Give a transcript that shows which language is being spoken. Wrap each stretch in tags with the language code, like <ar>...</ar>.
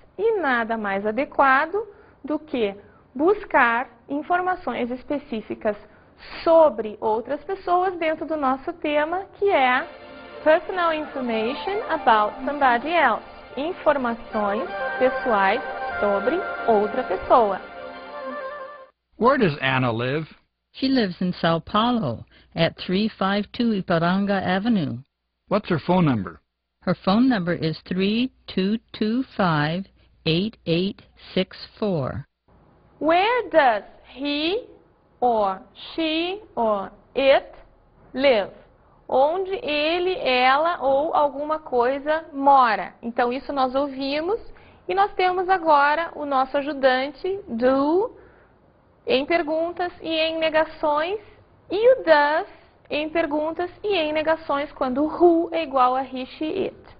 <pt>E nada mais adequado do que buscar informações específicas sobre outras pessoas dentro do nosso tema, que é</pt> <en>Personal Information about somebody else.</en> <pt>Informações pessoais sobre outra pessoa.</pt> <en>Where does Anna live? She lives in Sao Paulo at 352 Iparanga Avenue. What's her phone number? Her phone number is 3225-8864. Where does he or she or it live?</en> <pt>Onde ele, ela ou alguma coisa mora. Então, isso nós ouvimos e nós temos agora o nosso ajudante do em perguntas e em negações e o does em perguntas e em negações quando who é igual a he, she, it.</pt>